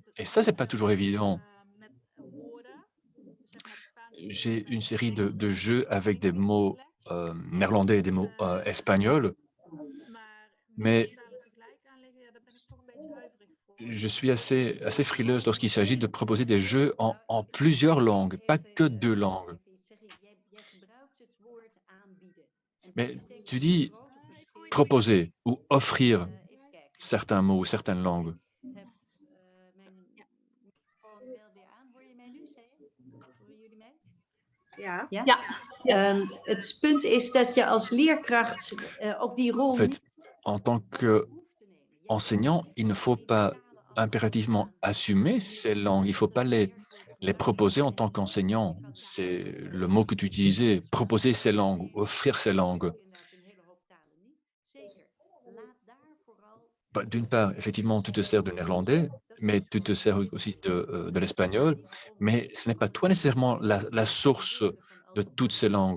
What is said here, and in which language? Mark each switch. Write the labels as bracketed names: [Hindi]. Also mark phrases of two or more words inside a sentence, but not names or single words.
[French] Et ça, ce n'est pas toujours évident. J'ai une série de jeux avec des mots néerlandais et des mots espagnols, mais je suis assez frileuse lorsqu'il s'agit de proposer des jeux en plusieurs langues, pas que 2 langues. Mais tu dis proposer ou offrir certains mots ou certaines langues. [Dutch] Het punt is dat je als leerkracht ook die rol. [French] En fait, en tant qu'enseignant, il ne faut pas impérativement assumer ces langues. Il ne faut pas les proposer en tant qu'enseignant. C'est le mot que tu utilisais, proposer ces langues, offrir ces langues. D'une part, effectivement, tu te sers de néerlandais, mais tu te sers aussi de l'espagnol, mais ce n'est pas toi nécessairement la source de toutes ces langues.